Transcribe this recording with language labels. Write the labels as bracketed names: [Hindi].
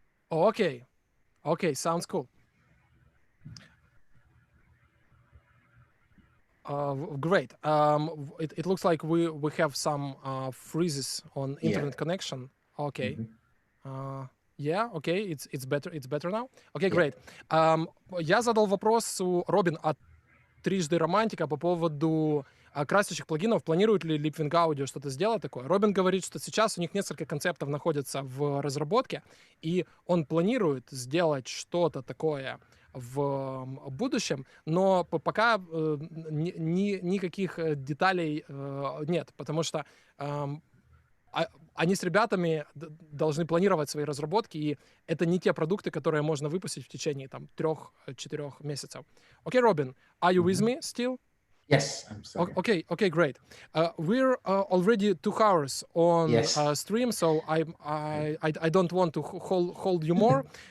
[English] Okay, sounds cool. Great. It looks like we have some freezes on internet connection. Okay. It's better now. Okay, great. [Russian] Я задал вопрос у Робин от трижды романтика по поводу красящих плагинов. Планирует ли Leapwing Audio что-то сделать такое? Робин говорит, что сейчас у них несколько концептов находятся в разработке, и он планирует сделать что-то такое в будущем, но пока никаких деталей нет, потому что они с ребятами должны планировать свои разработки, и это не те продукты, которые можно выпустить в течение 3-4 месяцев. [English] Okay, Robin, are you with me still? Yes, I'm sorry. Okay, great. We're already 2 hours on stream, so I don't want to hold you more.